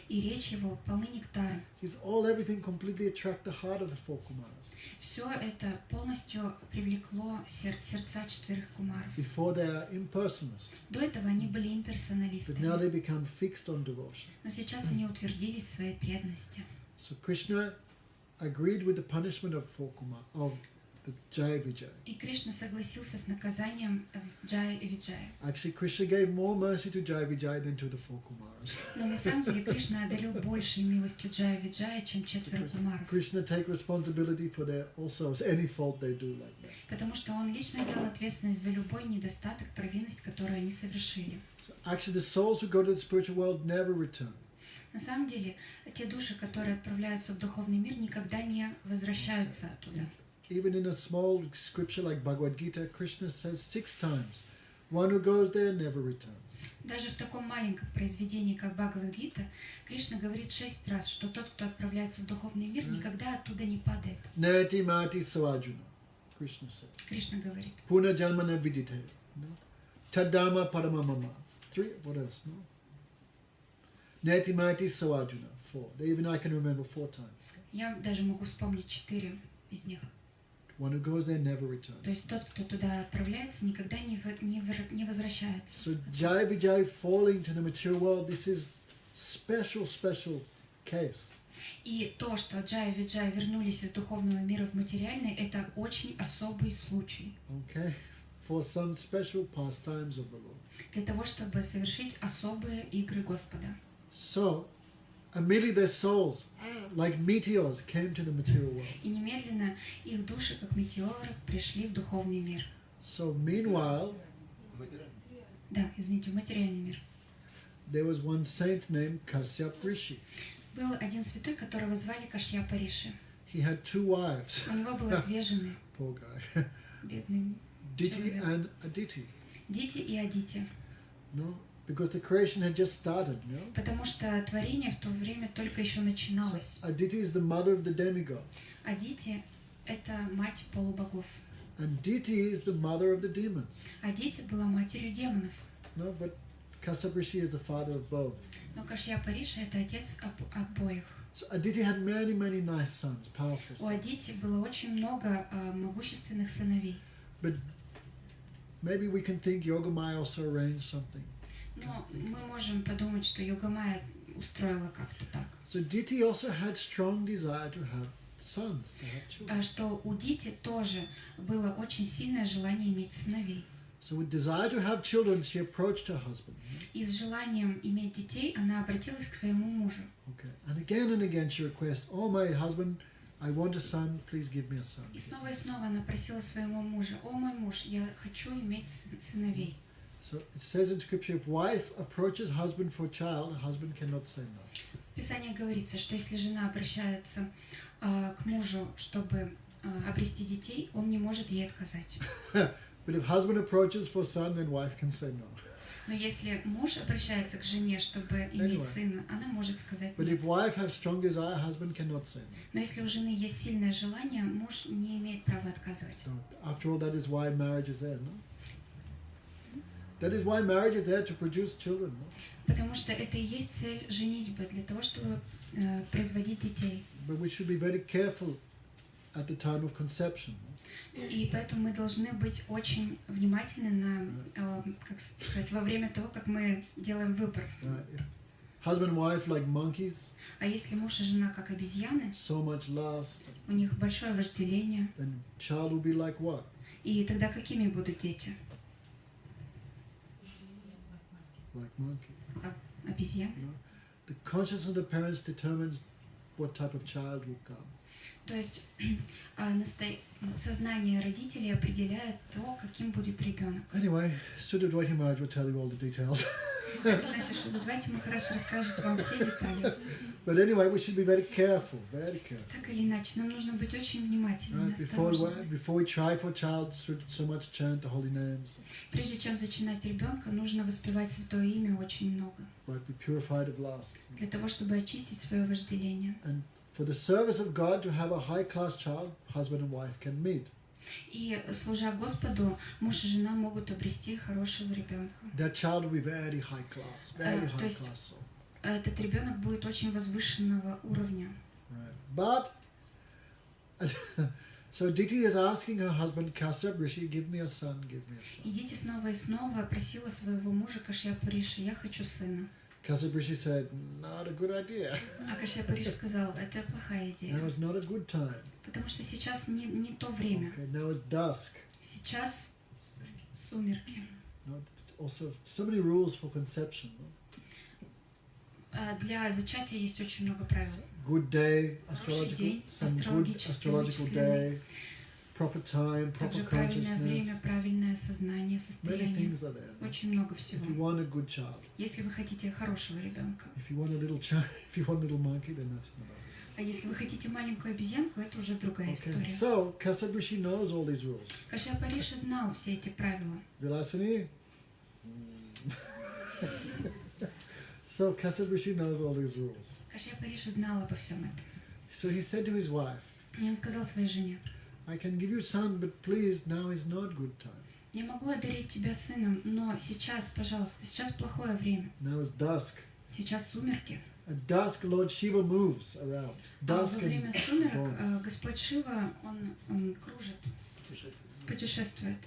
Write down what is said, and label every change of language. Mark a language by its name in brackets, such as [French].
[Russian] и речь его полны нектара. [English] everything completely attract the heart of the 4 Kumaras. [Russian] Все это полностью привлекло сердца 4 кумаров. [English] Before they are impersonalists, [Russian] До этого они были [English] but now [Russian] имперсоналистами, [English] they become fixed on devotion. [Russian] но сейчас они утвердились в своей преданности. [English] So Krishna agreed with the punishment of 4 Kumar, of the Jai Vijay. [Russian] И Кришна согласился с наказанием Джая и Виджая. [English] Actually, Krishna gave more mercy to Jai Vijay than to the 4 Kumaras. [Russian] Но на самом деле Кришна одарил большей милостью Джая Виджая, чем 4 кумаров. [English] Krishna take responsibility for their also any fault they do like that. [Russian] Потому что он лично взял ответственность за любой недостаток, провинность, которую они совершили. [English] So actually, the souls who go to the spiritual world never return. [Russian] На самом деле, те души, которые отправляются в духовный мир, никогда не возвращаются оттуда. [English] Even in a small scripture like Bhagavad Gita, Krishna says 6 times, "One who goes there never returns." [Russian] Даже в таком маленьком произведении, как Бхагавад-гита, Кришна говорит 6 раз, что тот, кто отправляется в духовный мир, никогда оттуда не падает. [Sanskrit] Neti mati savajuna, [English] Krishna says. [Russian] Krishna говорит. [Sanskrit] Puna janmana vidite. Tadama paramamama. [English] 3, what else? No? [Sanskrit] Neti mati savajuna. 4. [English] Even I can remember 4 times. [Russian] Я даже могу вспомнить 4 из них. [English] One who goes there never [Russian] То [English] returns. [Russian] есть тот, кто туда отправляется, никогда не возвращается. [English] So Jai Vijay falling to the material world, this is special case. [Russian] И то, что Джай и Виджай вернулись из духовного мира в материальный, это очень особый случай. [English] Okay? For some special pastimes of the Lord. [Russian] Для того, чтобы совершить особые игры Господа. [English] So, immediately their souls, like meteors, came to the material world. [Russian] И немедленно их души, как метеоры, пришли в духовный мир. [English] So meanwhile, [Russian] Да, извините, в материальный мир. [English] there was one saint named Kasyap Rishi. [Russian] Был один святой, которого звали Кашьяпа Риши. [English] He had 2 wives. [Russian] У него было 2 жены, [English] Poor guy. [Russian] бедный [English] Diti [Russian] человек. [English] and Aditi. [Russian] Дити и Адити. [English] No? Because the creation had just started, no? [Russian] Потому что творение в то время только еще начиналось. [English] Aditi is the mother of the demigods. [Russian] Адити – это мать полубогов. [English] And Diti is the mother of the demons. [Russian] Адити была матерью демонов. [English] No, but Kasyap Rishi is the father of both. [Russian] Но Кашьяпа Риши – это отец обоих. [English] So Aditi had many, many nice sons, powerful [Russian] У [English] sons. [Russian] Адити было очень много могущественных сыновей. [English] But maybe we can think Yogamaya also arranged something. [Russian] Но мы можем подумать, что Йогамая устроила как-то так. [English] So Diti also had strong desire to have sons, to have children. [Russian] Что у Дити тоже было очень сильное желание иметь сыновей. [English] So with desire to have children, she approached her husband. [Russian] И с желанием иметь детей она обратилась к своему мужу. [English] Okay. And again she requests, "Oh, my husband, I want a son. Please give me a son." [Russian] И снова она просила своего мужа: «О, мой муж, я хочу иметь сыновей». [English] So it says in scripture, if wife approaches husband for child, husband cannot say no. [Russian] В Писании говорится, что если жена обращается к мужу, чтобы обрести детей, он не может ей отказать. [English] But if husband approaches for son, then wife can say no. [Russian] Но если муж обращается к жене, чтобы иметь сына, она может сказать [English] But if wife has strong desire, husband cannot say no. [Russian] Но если у жены есть сильное желание, муж не имеет права отказывать. [English] So after all, that is why marriage is there, no? That is why marriage is there, to produce children, no? [Russian] Потому что это и есть цель женитьбы, для того, чтобы производить детей. [English] But we should be very careful at the time of conception. No? [Russian] И поэтому мы должны быть очень внимательны на, как сказать, во время того, как мы делаем выбор. [English] Right? If husband and wife like monkeys, [Russian] А если муж и жена как обезьяны, [English] so much lust, [Russian] у них большое вожделение, [English] then child will be like what? [Russian] и тогда какими будут дети? [English] Like monkey. [Russian] Как обезьяны. [English] You know? The consciousness of the parents determines what type of child will come. [Russian] То есть сознание родителей определяет то, каким будет ребенок. [English] Anyway, Sudha Dvaiti Maharaj will tell you all the details. [Russian] Знаете, что Двайти Махарадж расскажет вам все детали. [English] But anyway, we should be very careful, very careful. [Russian] Так или иначе, нам нужно быть очень внимательными, [English] Right? [Russian] осторожными. [English] Before we try for a child, so much chant the holy names. [Russian] Прежде чем зачинать ребенка, нужно воспевать святое имя очень много, [English] Right? Be purified of lust. [Russian] для того, чтобы очистить свое вожделение. [English] And for the service of God, to have a high-class child, husband and wife can meet. [Russian] И, служа Господу, муж и жена могут обрести хорошего ребенка. [English] That child will be very high class, very high class soul. [Russian] Этот ребенок будет очень возвышенного уровня. [English] Right. But so Diti is asking her husband Kasyap Rishi, give me a son, give me a son. [Russian] И Дити снова и снова просила своего мужа Кашьяпа Риши: «Я хочу сына». [English] Kasyap Rishi said, not a good idea. [Russian] А Кашьяпа Риши сказал: «Это плохая идея, [English] Now is not a good time. [Russian] потому что сейчас не то время. [English] Okay, now it's dusk. [Russian] Сейчас сумерки». [English] No, also, so many rules for conception. No? [Russian] Для зачатия есть очень много правил. [English] Good day, [Russian] Хороший день, [English] some good [Russian] астрологический, [English] astrological [Russian] вычисленный. [English] day, proper time, proper [Russian] Также правильное [English] consciousness. [Russian] время, правильное сознание, [English] Many [Russian] состояние. [English] things are there. No? [Russian] Очень много [English] If you [Russian] всего. [English] want a good child, [Russian] Если вы хотите хорошего ребенка, [English] if you want a little child, if you want a little monkey, then that's another. [Russian] а если вы хотите маленькую обезьянку, это уже другая [English] Okay, [Russian] история. [English] so Kasyap Rishi knows all these rules. [Russian] Кашьяпа Риши знал все эти правила. [English] Vilasini? So Kasyap Rishi knows all these rules. [Russian] Кашьяпа Риши знал обо всем этом. [English] So he said to his wife, [Russian] И он сказал своей жене: [English] I can give you son, but please, now is not good time. [Russian] «Я могу одарить тебя сыном, но сейчас, пожалуйста, сейчас плохое время. [English] Now is dusk. [Russian] Сейчас сумерки». [English] At dusk, Lord Shiva moves around. [Russian] А во [English] Dusk [Russian] время [English] and [Russian] сумерок [English] dawn. [Russian] Господь Шива, он кружит, путешествует.